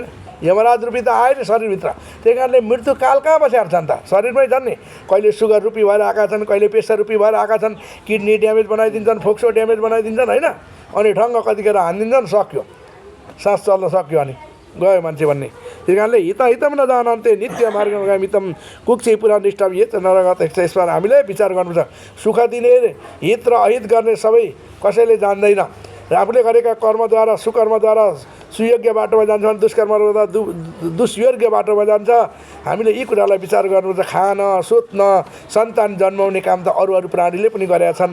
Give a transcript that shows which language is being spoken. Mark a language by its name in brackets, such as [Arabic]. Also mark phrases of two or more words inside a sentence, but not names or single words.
[Nepali] यमराज रूपी त आयो नि शरीरभित्र। त्यही कारणले मृत्यु काल कहाँ बसेर छन् त? शरीरमै छन् नि। कहिले सुगर रूपी भएर आएका छन्, कहिले प्रेसर रूपी भएर आएका छन्, किडनी ड्यामेज बनाइदिन्छन्, फोक्सो ड्यामेज बनाइदिन्छन् होइन। अनि ढङ्ग कतिखेर हानिदिन्छन्, सक्यो, सास चल्न सक्यो, अनि गयो मान्छे भन्ने। त्यही कारणले [Sanskrit] हित हितम न जानन्ते नित्य मार्गगामितम कुक्षे पुरा निष्ठम हित नरगत। [Nepali] यसमा हामीले विचार गर्नुपर्छ। सुख दिने हित र अहित गर्ने सबै कसैले जान्दैन। र आफूले गरेका कर्मद्वारा सुकर्मद्वारा सुयोग्य बाटोमा जान्छ भने दुष्कर्मद्वारा दुष्योग्य बाटोमा जान्छ। हामीले यी कुरालाई विचार गर्नुपर्छ। खान सुत्न सन्तान जन्माउने काम त अरू अरू प्राणीले पनि गरेका छन्।